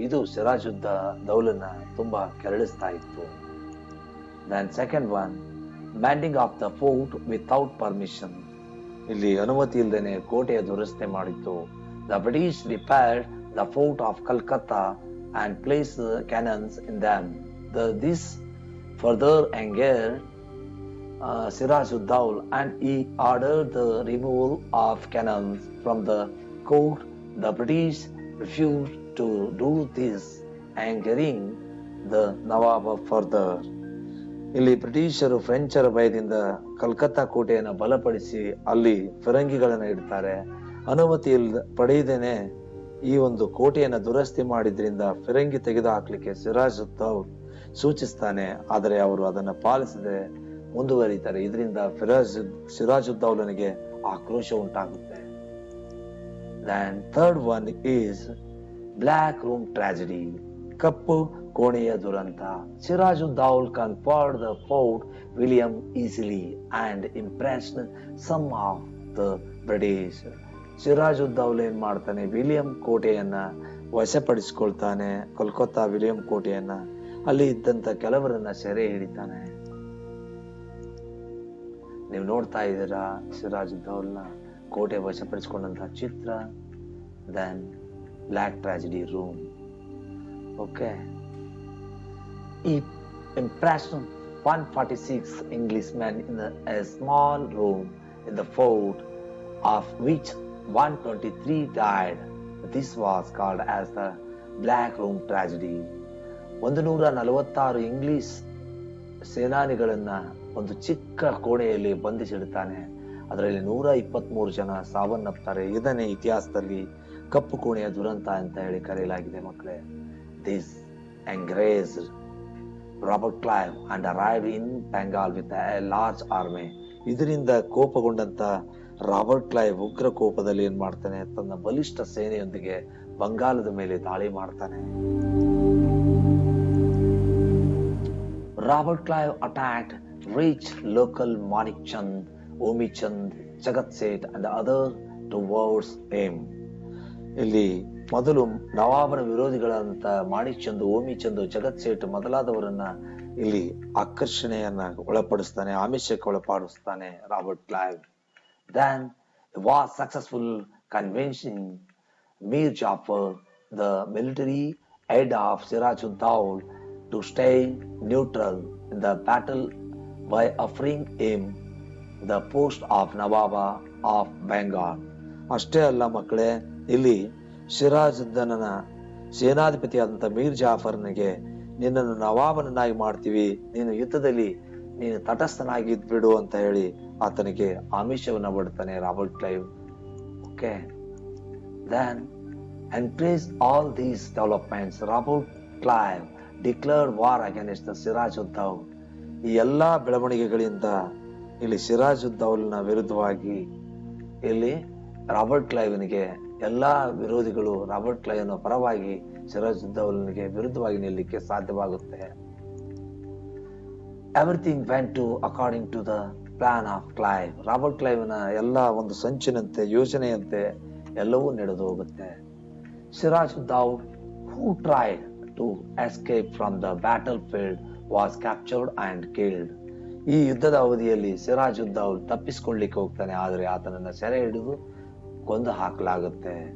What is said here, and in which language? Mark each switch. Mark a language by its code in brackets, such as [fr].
[kn] ಇದು ಸಿರಾಜುದ್ದೌಲನ್ನ ತುಂಬಾ ಕೆರಳಿಸ್ತಾ ಇತ್ತು. [en] Then second one, mending of the fort without permission. [kn] ಇಲ್ಲಿ ಅನುಮತಿ ಇಲ್ಲದೇನೆ ಕೋಟೆಯ ದುರಸ್ತಿ ಮಾಡಿತ್ತು. [en] The British repaired the fort of Calcutta and place cannons in them. This further angered Sirajuddaulah and he ordered the removal of cannons from the court. The British refused to do this, angering the Nawab further. [kn] ಇಲ್ಲಿ ಬ್ರಿಟಿಷರು ಫ್ರೆಂಚರ ಭಯದಿಂದ ಕಲ್ಕತ್ತಾ ಕೋಟೆಯನ್ನು ಬಲಪಡಿಸಿ ಅಲ್ಲಿ ಫಿರಂಗಿಗಳನ್ನು ಇಡ್ತಾರೆ. ಅನುಮತಿ ಪಡೆಯದೇನೆ ಈ ಒಂದು ಕೋಟೆಯನ್ನು ದುರಸ್ತಿ ಮಾಡಿದ್ರಿಂದ ಫಿರಂಗಿ ತೆಗೆದು ಹಾಕ್ಲಿಕ್ಕೆ ಸಿರಾಜುದ್ದೌಲ್ ಸೂಚಿಸ್ತಾನೆ. ಆದರೆ ಅವರು ಅದನ್ನು ಪಾಲಿಸದೆ ಮುಂದುವರಿತಾರೆ. ಇದರಿಂದ ಸಿರಾಜುದ್ದೌಲನಿಗೆ ಆಕ್ರೋಶ ಉಂಟಾಗುತ್ತೆ. [en] Then third one is black room tragedy. [kn] ಕಪ್ಪು ಕೋಣೆಯ ದುರಂತ. [en] Sirajuddaulah conquered the Fort William easily and impressed some of the British. [kn] ಸಿರಾಜುದ್ದೌಲ್ ಏನ್ ಮಾಡ್ತಾನೆ, ವಿಲಿಯಂ ಕೋಟೆಯನ್ನ ವಶಪಡಿಸಿಕೊಳ್ತಾನೆ. ಕೋಲ್ಕತ್ತಾ ವಿಲಿಯಂ ಕೋಟೆಯನ್ನ, ಅಲ್ಲಿ ಇದ್ದಂತ ಕೆಲವರನ್ನ ಸೆರೆ ಹಿಡಿತಾನೆ. ನೀವು ನೋಡ್ತಾ ಇದ್ದೀರಾ ಸಿರಾಜುದ್ದೌಲ್ನ ಕೋಟೆ ವಶಪಡಿಸಿಕೊಂಡಂತಹ ಚಿತ್ರ. [en] Then black tragedy room. Okay, he imprisoned 146 Englishmen in a small room in the fort, of which 123 died. This was called as the Black Room Tragedy. [kn] 146 English ಸೇನಾನಿಗಳನ್ನ ಒಂದು ಚಿಕ್ಕ ಕೋಣೆಯಲ್ಲಿ ಬಂಧಿಸಿಡ್ತಾನೆ. ಅದರಲ್ಲಿ 123 ಜನ ಸಾವನ್ನಪ್ತಾರೆ. ಇದನ್ನೇ ಇತಿಹಾಸದಲ್ಲಿ ಕಪ್ಪು ಕೋಣೆಯ ದುರಂತ ಅಂತ ಹೇಳಿ ಕರೆಯಲಾಗಿದೆ ಮಕ್ಕಳೇ. [en] This enraged Robert Clive and arrived in Bengal with a large army. [kn] ಇದರಿಂದ ಕೋಪಗೊಂಡಂತ ರಾಬರ್ಟ್ ಕ್ಲೈವ್ ಉಗ್ರ ಕೋಪದಲ್ಲಿ ಏನ್ ಮಾಡ್ತಾನೆ, ತನ್ನ ಬಲಿಷ್ಠ ಸೇನೆಯೊಂದಿಗೆ ಬಂಗಾಲದ ಮೇಲೆ ದಾಳಿ ಮಾಡ್ತಾನೆ. [en] Robert Clive attacked rich local Manik Chand, Omi Chand, Jagat Seth and other towards him. [kn] ಇಲ್ಲಿ ಮೊದಲು ನವಾಬನ ವಿರೋಧಿಗಳಂತ ಮಾಣಿಕ್ ಚಂದ್, ಓಮಿ ಚಂದ್, ಜಗತ್ ಸೇಠ್ ಮೊದಲಾದವರನ್ನ ಇಲ್ಲಿ ಆಕರ್ಷಣೆಯನ್ನ ಒಳಪಡಿಸ್ತಾನೆ, ಆಮಿಷಕ್ಕೆ ಒಳಪಡಿಸ್ತಾನೆ Robert Clive. [en] Then he was successful convincing Mir Jafar, the military head of Sirajuddaulah, to stay neutral in the battle by offering him the post of Nawaba of Bengal. [kn] ಅಷ್ಟೇ ಅಲ್ಲ ಮಕ್ಕಳೇ, ಇಲ್ಲಿ ಸಿರಾಜುದ್ದೌಲನ ಸೇನಾಧಿಪತಿಯಾದಂಥ ಮೀರ್ ಜಾಫರ್ನಿಗೆ ನಿನ್ನನ್ನು ನವಾಬನನ್ನಾಗಿ ಮಾಡ್ತೀವಿ, ನೀನು ಯುದ್ಧದಲ್ಲಿ ನೀನು ತಟಸ್ಥನಾಗಿದ್ಬಿಡು ಅಂತ ಹೇಳಿ ಆತನಿಗೆ ಆಮಿಷವನ್ನ ಬಿಡ್ತಾನೆ Robert Clive. [en] Okay, then encouraged all these developments, Robert Clive declared war against the Sirajuddaulah. [kn] ಈ ಎಲ್ಲಾ ಬೆಳವಣಿಗೆಗಳಿಂದ ಇಲ್ಲಿ ಸಿರಾಜುದ್ದೌಲನ ವಿರುದ್ಧವಾಗಿ ಇಲ್ಲಿ ರಾಬರ್ಟ್ ಕ್ಲೈವ್ನಿಗೆ ಎಲ್ಲಾ ವಿರೋಧಿಗಳು ರಾಬರ್ಟ್ ಕ್ಲೈವ್ನ ಪರವಾಗಿ ಸಿರಾಜುದ್ದೌಲನಿಗೆ ವಿರುದ್ಧವಾಗಿ ನಿಲ್ಲಕ್ಕೆ ಸಾಧ್ಯವಾಗುತ್ತೆ. [en] Everything went to according to the plan of Clive. [kn] Robert ಕ್ಲೈವ್ನ ಎಲ್ಲ ಒಂದು ಸಂಚಿನಂತೆ ಯೋಜನೆಯಂತೆ ಎಲ್ಲವೂ ನಡೆದು ಹೋಗುತ್ತೆ. [en] Sirajuddaulah who tried to escape from the battlefield was captured and killed. [kn] ಈ ಯುದ್ಧದ ಅವಧಿಯಲ್ಲಿ ಸಿರಾಜುದ್ದೌಲ್ ತಪ್ಪಿಸಿಕೊಳ್ಳಿಕ್ಕೆ ಹೋಗ್ತಾನೆ, ಆದರೆ ಆತನನ್ನ ಸೆರೆ ಹಿಡಿದು ಕೊಂದು ಹಾಕಲಾಗುತ್ತೆ.